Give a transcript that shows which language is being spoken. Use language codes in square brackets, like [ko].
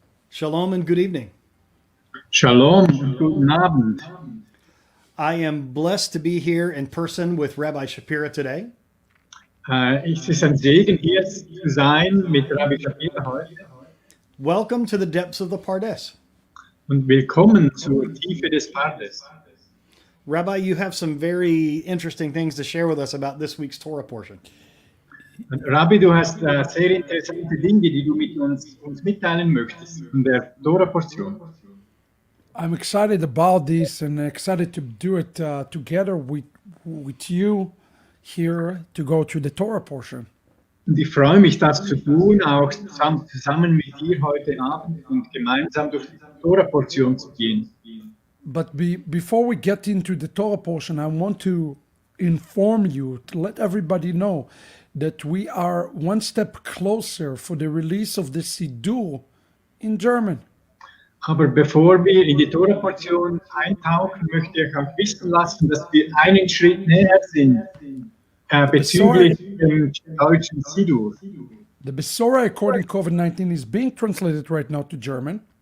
[en] Shalom and good evening. [de] Shalom und guten Abend. [en] I am blessed to be here in person with Rabbi Shapira today. [de] Es ist ein Segen, hier zu sein mit Rabbi Shapira heute. [en] Welcome to the depths of the Pardes. [de] Und willkommen zur Tiefe des Pardes. [en] Rabbi, you have some very interesting things to share with us about this week's Torah portion. [de] Und Rabbi, du hast sehr interessante Dinge, die du mit uns mitteilen möchtest in der Torah-Portion. [en] I'm excited about this and excited to do it together with you here to go to the Torah portion. [de] Und ich freue mich, das zu tun, auch zusammen mit dir heute Abend und gemeinsam durch die Torah-Portion zu gehen. [en] But before we get into the Torah portion, I want to inform you, to let everybody know that we are one step closer for the release of the Siddur in German. [de] Aber bevor wir in die Torah-Portion eintauchen, möchte ich euch wissen lassen, dass wir einen Schritt näher sind bezüglich dem deutschen Siddur. [en] The Besorah according to COVID-19 is being translated right now to German.